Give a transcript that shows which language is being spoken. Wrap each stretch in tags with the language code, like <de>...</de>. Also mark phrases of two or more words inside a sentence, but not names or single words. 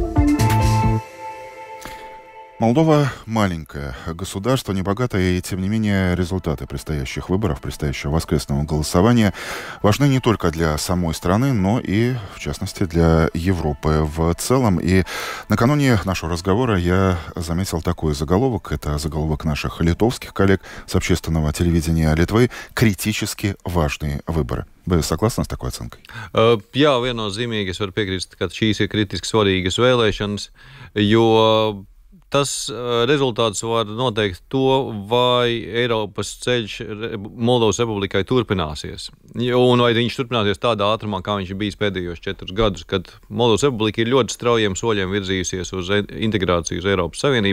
<ru>Молдова маленькое государство, небогатое, и тем не менее результаты предстоящих выборов, предстоящего воскресного голосования важны не только для самой страны, но и, в частности, для Европы в целом. И накануне нашего разговора я заметил такой заголовок, это заголовок наших литовских коллег с общественного телевидения Литвы: «Критически важные выборы». Вы согласны с такой оценкой?</ru> <lv>Jā, viennozīmīgi es varu piekrist, ka šīs ir kritiski svarīgas vēlēšanas, jo tas rezultāts var noteikt to, vai Eiropas ceļš Moldovas Republikai turpināsies. Un vai viņš turpināsies tādā ātrumā, kā viņš ir bijis pēdējos 4 gadus, kad Moldovas Republika ir ļoti straujiem soļiem virzījusies uz integrāciju uz Eiropas Savienību.</lv>